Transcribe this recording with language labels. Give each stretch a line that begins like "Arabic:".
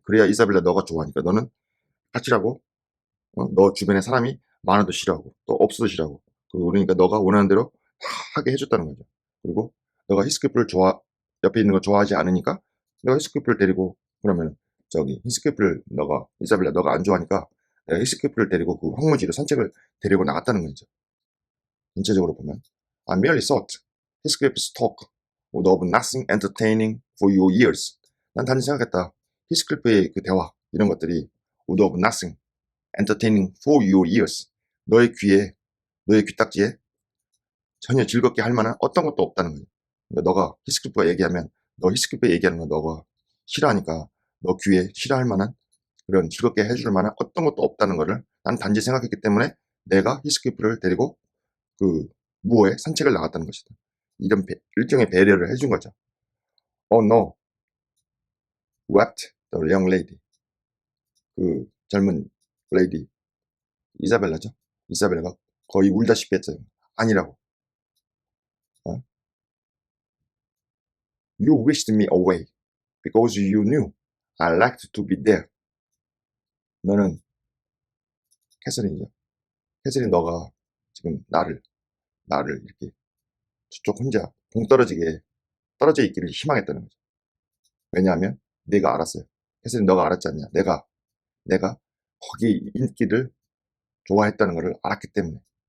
Korean: 그래야 이사벨라 너가 좋아하니까. 너는 같이라고 너 주변에 사람이 많아도 싫어하고 또 없어도 싫어하고 그러니까 너가 원하는 대로 다 하게 해줬다는 거죠. 그리고 너가 히스클리프를 옆에 있는 거 좋아하지 않으니까 너가 히스클리프를 데리고 그러면 저기 히스클리프를 이사벨라 너가 안 좋아하니까 내가 히스클리프를 데리고 그 황무지로 산책을 데리고 나갔다는 거죠. 전체적으로 보면
English: I merely thought Heathcliff's talk would have nothing entertaining for your ears.
Korean: 난 단지 생각했다. 히스클리프의 그 대화 이런 것들이
English: would have nothing entertaining for your ears.
Korean: 너의 귀딱지에 전혀 즐겁게 할 만한 어떤 것도 없다는 거예요. 그러니까 너가 히스클리프가 얘기하면 너 히스클리프 얘기하는 거 너가 싫어하니까 너 귀에 싫어할 만한 그런 즐겁게 해줄 만한 어떤 것도 없다는 거를 난 단지 생각했기 때문에 내가 히스클리프를 데리고 그 무어에 산책을 나갔다는 것이다. 이런 일종의 배려를 해준 거죠.
English: Oh no, wept the young lady.
Korean: 그 젊은 레이디 이사벨라죠. 이사벨라가 거의 울다시피 했어요. 아니라고. 어?
English: You wished me away because you knew I liked to be there.
Korean: 너는 캐서린이죠. 캐서린 너가 지금 나를 이렇게 저쪽 혼자 떨어져 있기를 희망했다는 거죠. 왜냐하면 내가 알았어요. 캐서린 너가 알았지 않냐. 내가 거기 인기를 좋아했다는 것을 알았기 때문에.